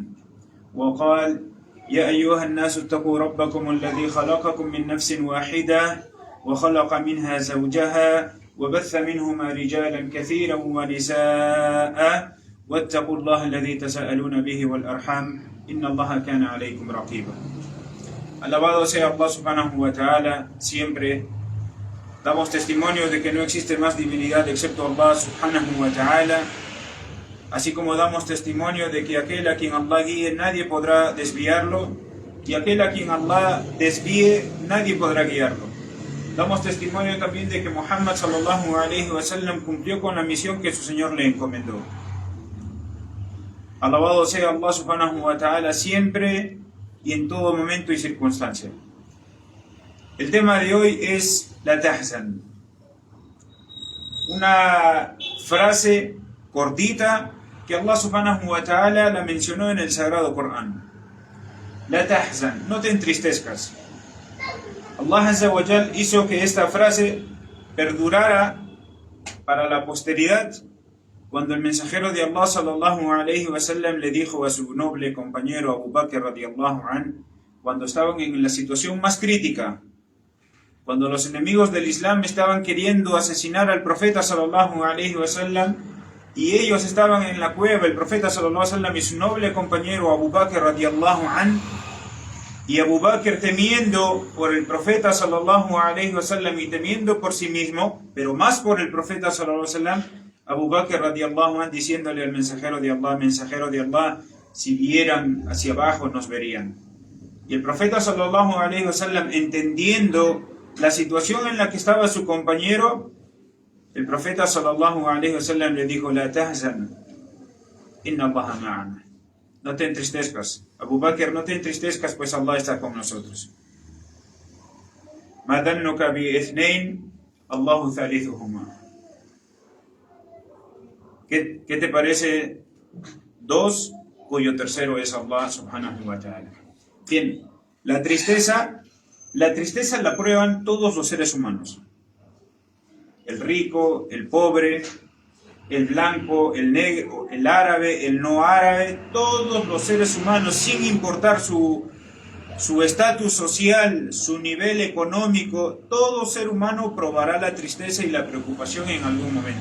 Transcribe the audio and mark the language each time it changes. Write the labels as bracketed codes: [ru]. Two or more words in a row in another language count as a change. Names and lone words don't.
[ar] وقال: يا أيها الناس اتقوا ربكم الذي خلقكم من نفس واحدة وخلق منها زوجها وبث منهما رجالا كثيرا ونساء واتقوا الله الذي تساءلون به والأرحام إن الله كان عليكم رقيبا. [es] Alabado sea Allah [ar] سبحانه وتعالى. [es] Siempre damos testimonio de que no existe más divinidad excepto Allah [ar] سبحانه وتعالى, [es] así como damos testimonio de que aquel a quien Allah guíe nadie podrá desviarlo, y aquel a quien Allah desvíe nadie podrá guiarlo. Damos testimonio también de que Muhammad [ar] صلى الله عليه وسلم [es] cumplió con la misión que su Señor le encomendó. Alabado sea Allah [ar] سبحانه وتعالى [es] siempre y en todo momento y circunstancia. El tema de hoy es [ar] لا تحزن, [es] una frase cortita que Allah [ar] سبحانه وتعالى [es] la mencionó en el Sagrado Corán. [ar] لا تحزن, [es] no te entristezcas. Allah [ar] عز وجل [es] hizo que esta frase perdurara para la posteridad, cuando el mensajero de Allah [ar] صلى الله عليه وسلم [es] le dijo a su noble compañero [ar] Abu Bakr رضي الله عن, [es] cuando estaban en la situación más crítica, cuando los enemigos del Islam estaban queriendo asesinar al [ar] profeta صلى الله عليه وسلم, [es] y ellos estaban en la cueva, el profeta [ar] صلى الله عليه وسلم [es] y su noble compañero Abu Bakr [ar] رضي الله عن, [es] y Abu Bakr temiendo por el profeta [ar] صلى الله عليه وسلم [es] y temiendo por sí mismo, pero más por el profeta [ar] صلى الله عليه وسلم, [es] Abu Bakr [ar] رضي الله عن [es] diciéndole al mensajero de Allah, si vieran hacia abajo nos verían. Y el profeta [ar] صلى الله عليه وسلم, [es] entendiendo la situación en la que estaba su compañero, el profeta [ar] صلى الله عليه وسلم [es] le dijo: [ar] لا تحزن إن الله معنا. [es] No te entristezcas, Abu Bakr, no te entristezcas, pues Allah está con nosotros. [ar] ما ظنك باثنين الله ثالثهما. [es] ¿Qué te parece dos cuyo tercero es Allah [ar] سبحانه وتعالى? [es] Bien, la tristeza la prueban todos los seres humanos. El rico, el pobre, el blanco, el negro, el árabe, el no árabe, todos los seres humanos, sin importar su estatus social, su nivel económico, todo ser humano probará la tristeza y la preocupación en algún momento.